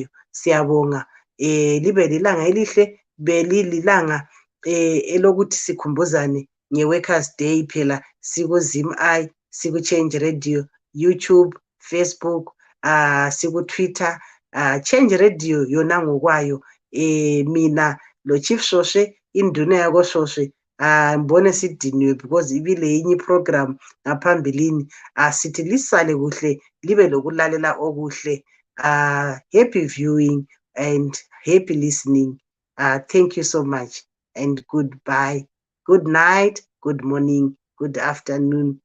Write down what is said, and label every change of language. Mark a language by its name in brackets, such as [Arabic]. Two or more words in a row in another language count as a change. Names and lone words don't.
[North Ndebele] Siyabonga, libe lilanga elihle, belilanga elokuthi sikhumbuzane nge-Workers Day phela, siku-ZimEye, siku-Change Radio, YouTube, Facebook, siku-Twitter, Change Radio yona ngokwayo. Mina lo Chief Shoshe, induna yako Shoshe, mbone sidiniwe because ibile inye program ngaphambilini. Sithi lisale kuhle, libe lokulalela okuhle. [English] Happy viewing and happy listening. Thank you so much and goodbye. Good night, good morning, good afternoon.